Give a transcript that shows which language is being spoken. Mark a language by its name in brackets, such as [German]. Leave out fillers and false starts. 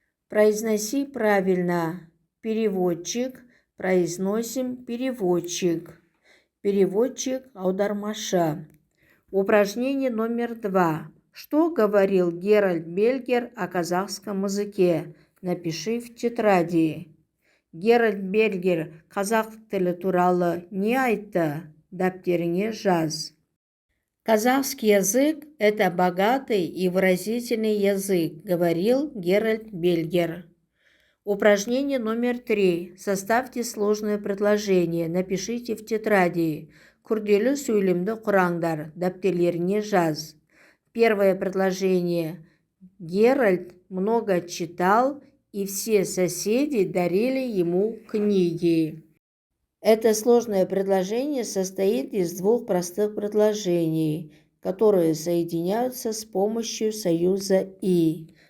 [Russian] Произноси правильно. Переводчик. Произносим переводчик. Переводчик аудармашы. Упражнение номер 2. Что говорил Геральт Бельгер о казахском языке? Напиши в тетради. [Kazakh] Геральт Бельгер қазақ тілі туралы не айтты? Дәптеріңе жаз. [Russian] Казахский язык – это богатый и выразительный язык, говорил Геральт Бельгер. Упражнение номер 3. Составьте сложное предложение. Напишите в тетради. [Kazakh] Күрделі сөйлемді құраңдар. Дәптерлеріне жаз. [Russian] Первое предложение. Геральт много читал, и все соседи дарили ему книги. Это сложное предложение состоит из 2 простых предложений, которые соединяются с помощью союза «и».